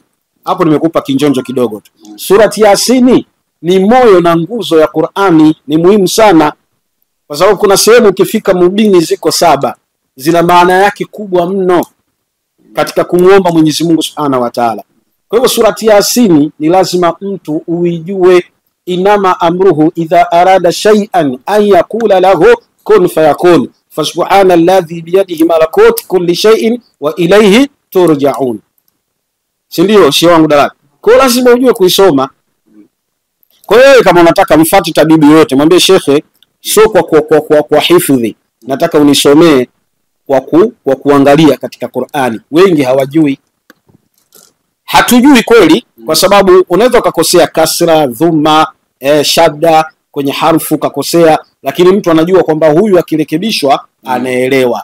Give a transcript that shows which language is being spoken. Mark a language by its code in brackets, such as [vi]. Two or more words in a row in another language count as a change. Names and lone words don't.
[sw] Hapo nimekupa kinjonjo kidogo tu. Surati Yasini ni moyo na nguzo ya Qur'ani, ni muhimu sana, kwa sababu kuna sehemu ukifika mubini ziko 7 zina maana yake kubwa mno katika kumuomba Mwenyezi Mungu [ar] سبحانه وتعالى. [sw] Kwa hivyo surati Yasini ni lazima mtu uijue. [ar] إنما أمره إذا أراد شيئا أن يقول له كن فيكون فسبحان الذي بيده ملكوت كل شيء وإليه ترجعون. [sw] Si ndio shehe wangu dalali? Kwa hiyo lazima ujue kuisoma. Kwa hiyo kama unataka mfuate tabibu yote, mwambie shekhe, sio kwa hifadhi, nataka unisomee kwa kuangalia katika Qur'ani. Wengi hawajui. Hatujui kweli, kwa sababu unaweza ukakosea kasra, dhumma, shadda kwenye harfu kakosea, lakini mtu anajua kwamba huyu akirekebishwa anaelewa.